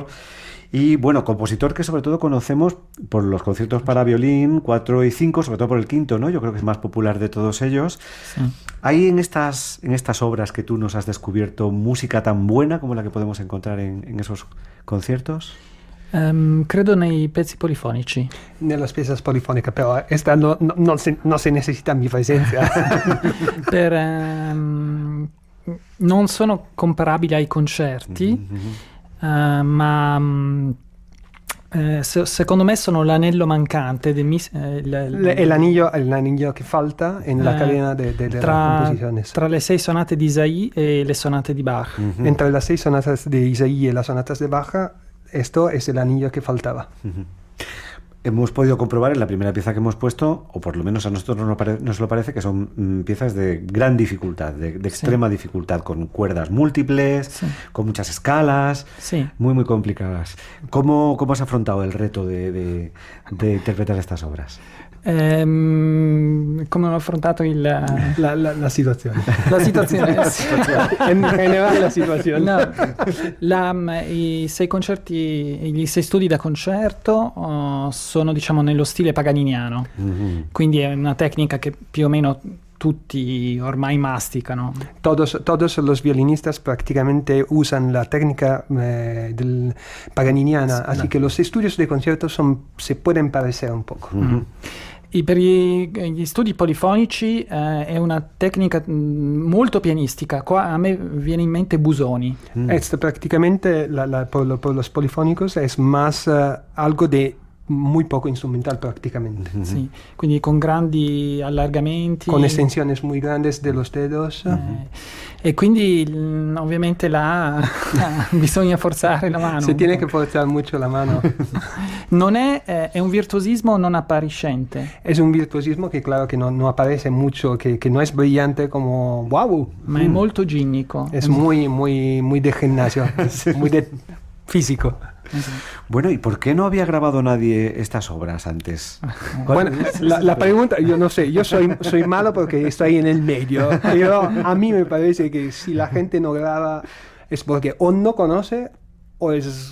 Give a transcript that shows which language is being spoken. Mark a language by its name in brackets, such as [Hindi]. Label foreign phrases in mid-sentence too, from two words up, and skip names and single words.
[Spanish] Y bueno, compositor que sobre todo conocemos por los conciertos para violín 4 y 5, sobre todo por el quinto, ¿no? Yo creo que es más popular de todos ellos. Sí. ¿Hay en estas obras que tú nos has descubierto música tan buena como la que podemos encontrar en esos conciertos? [Italian] Credo nei pezzi polifonici. Nelle piezas polifoniche, però esta non se necessita mi presenza. Non sono comparabili ai concerti, ma secondo me sono l'anello mancante l'anello che falta nella catena delle composizioni. Tra le 6 sonate di Isaïe e le sonate di Bach. [Spanish] Entre las 6 sonatas de Isaïe y las sonatas de Bach, esto es el anillo que faltaba. Hemos podido comprobar en la primera pieza que hemos puesto, o por lo menos a nosotros nos lo parece, que son piezas de gran dificultad, de extrema dificultad, con cuerdas múltiples, con muchas escalas, muy, muy complicadas. ¿Cómo has afrontado el reto de interpretar estas obras? [Italian] Come ho affrontato la situazione. La situazione. In generale la situazione. No, i 6 concerti, gli 6 studi da concerto sono, diciamo, nello stile paganiniano. Mm-hmm. Quindi è una tecnica che più o meno tutti ormai masticano. [Spanish] Todos los violinistas prácticamente usan la técnica del paganiniana, así que los estudios de concierto se pueden parecer un poco. Mm-hmm. [Italian] E per gli studi polifonici è una tecnica molto pianistica. Qua a me viene in mente Busoni. [Spanish] Prácticamente por los polifónicos es más algo de muy poco instrumental prácticamente. [Italian] Sì, quindi con grandi allargamenti. [Spanish] Con estensiones muy grandes de los dedos. [Italian] E quindi ovviamente là bisogna forzare la mano. [Spanish] Se tiene que forzar mucho la mano. [Italian] Non è un virtuosismo non appariscente. [Spanish] Es un virtuosismo que claro que no aparece mucho, que no es brillante como wow. [Italian] Ma è molto ginnico. [Spanish] Es muy de gimnasio, muy de físico. Bueno, ¿y por qué no había grabado nadie estas obras antes? Bueno, la pregunta, yo no sé, yo soy malo porque estoy en el medio, pero a mí me parece que si la gente no graba es porque o no conoce o es...